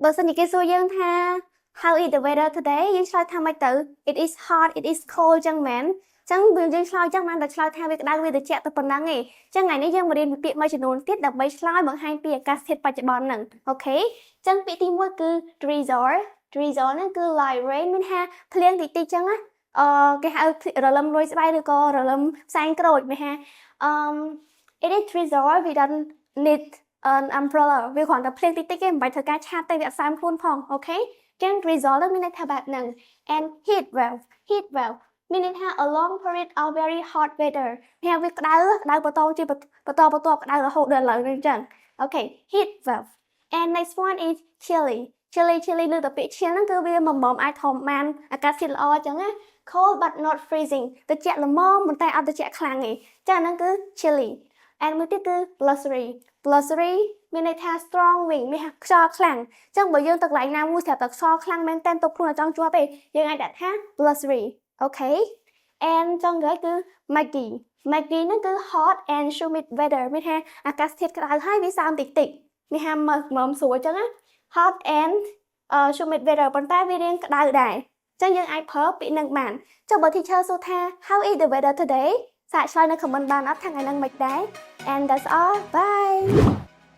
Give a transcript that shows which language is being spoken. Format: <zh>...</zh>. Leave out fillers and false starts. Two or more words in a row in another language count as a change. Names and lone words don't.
<km>បើសិនជាគេសួរយើងថា</km> <en>how is the weather today</en> <km>យើងឆ្លើយថាម៉េចទៅ</km> <en>it is hot it is cold</en> <km>ចឹងមែនចឹងបើយើងឆ្លើយចឹងបានតែឆ្លើយថាវាក្តៅវាត្រជាក់ទៅប៉ុណ្ណឹងឯងចឹងថ្ងៃនេះយើងមករៀនពាក្យមួយចំនួនទៀតដើម្បីឆ្លើយបង្ហាញពីអាកាសធាតុបច្ចុប្បន្នហ្នឹងអូខេចឹងពាក្យទី1គឺ drizzle ហ្នឹងគឺ</km> <en>light rain</en> <km>មាន ថាភ្លៀងតិចៗចឹងណាគេហៅរលឹមរួយស្បៃឬក៏រលឹមផ្សែងក្រូចមានថា</km> <en>it is drizzle we don't need an umbrella</en> <km>វាគ្រាន់តែភ្លៀងតិចៗទេមិនបាច់ធ្វើការឆាតទេវាអត់សើមខ្លួនផងអូខេចឹង drizzle មានន័យថាបែបហ្នឹង</km> <en>and heat wave</en> <km>មាន ន័យថា</km> <en>a long period of very hot weather</en> <km>មានថាវាក្តៅបន្តជាបន្តក្តៅរហូតដល់ឥឡូវហ្នឹងចឹងអូខេ</km> <en>heat wave and next one is chilly</en> <km>លើទៅពាក្យ chill ហ្នឹងគឺវាមុំអាច ធំបានអាកាសធាតុល្អចឹងណា</km> <en>cold but not freezing</en> <km>ត្រជាក់ល្មមប៉ុន្តែអត់ត្រជាក់ខ្លាំងទេចឹងហ្នឹងគឺ</km> <en>chilly and</en> <km>មួយទៀតគឺ blustery មាន ន័យថា</km> <en>strong wind</en> <km>មានថាខ្យល់ខ្លាំងចឹងបើយើងទៅកន្លែងណាមួយស្រាប់តែខ្យល់ខ្លាំងមែនតើទុកខ្លួនឲ្យចង់ជាប់ទេយើងអាចដាក់ថា blustery អូខេ and ចុងក្រោយគឺ muggy ហ្នឹងគឺ</km> <en>hot and humid weather</en> <km>មានថាអាកាសធាតុក្តៅហើយវាសើមតិចមានថាមកស្រួលចឹងណា</km> <en>hot and humid weather</en> <km>ប៉ុន្តែវារៀងក្តៅដែរចឹងយើងអាចប្រើពាក្យនឹងបានចុះបើ teacher សួរថា</km> <en>how is the weather today</en> <km>សាកឆ្លើយនៅ comment បានអត់ថាថ្ងៃហ្នឹងមិនដែរ</km> <en>and that's all bye</en>